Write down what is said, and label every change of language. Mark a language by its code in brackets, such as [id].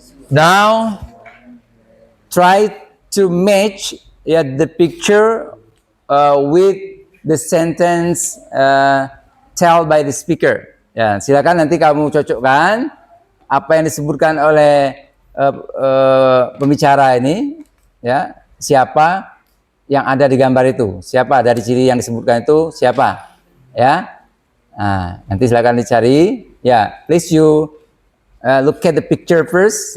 [en] Now try to match the picture with the sentence tell by the speaker. [id] Ya, silakan nanti kamu cocokkan apa yang disebutkan oleh pembicara ini, ya, siapa yang ada di gambar itu, siapa dari ciri yang disebutkan itu siapa, ya. Nah, nanti silakan dicari, ya. [en] Please you look at the picture first.